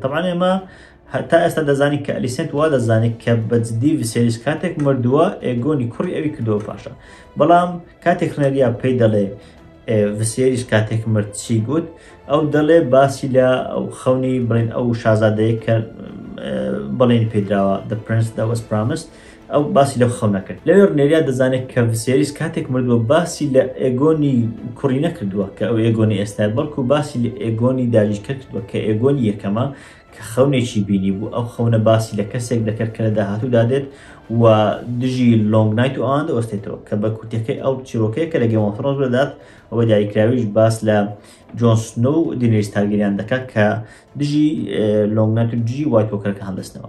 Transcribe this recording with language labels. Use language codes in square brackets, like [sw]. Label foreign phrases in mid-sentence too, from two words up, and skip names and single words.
[ckb] تەبعاً ئێمە تا ئێستا دەزانین کە ئەلیسێن وا دەزانێت کە بەجددی ڤسێریس کاتێک مردووە ئێگۆنی کوڕی ئەوی کردەوە پاشا، بەڵام کاتێک ڕنێریا پێی دەڵێ ڤسێریس کاتێک مرد چی گوت، ئەو دەڵێ باسی لە ئەو خەونی بڵین ئەو شازادەیە کە بەڵێنی پێدراوە [en] the prince that was promised، [ckb] ئەو باسی لەو خەونە کرد. لەوێ ڕنێریا دەزانێت کە ڤسێریس کاتێک مردووە باسی لە ئێگۆنی کوڕی نەکردووە کە ئەو ئێگۆنی ئێستای، بەڵکو باسی لە ئێگۆنی داژیکە کردووە کە ئێگۆنی یەکەمە کە خەونێکی بینی بوو. ئەو خەونە باسی لە کەسێک دەکرد کە لە داهاتوو دادێت و دژی لۆنگ نایت و ئەوان دەوەستێتەوە کە بە کورتەکەی ئەو چیرۆکەیە کە لە گێم ئۆف ترۆنز بدات ئەوە دیاریکراویش باس لە جۆن سنۆ و دینێریس تارگەریان دەکات کە دژی لۆنگ نایت و دژی وایت وۆکەرەکە هەڵدەستنەوە.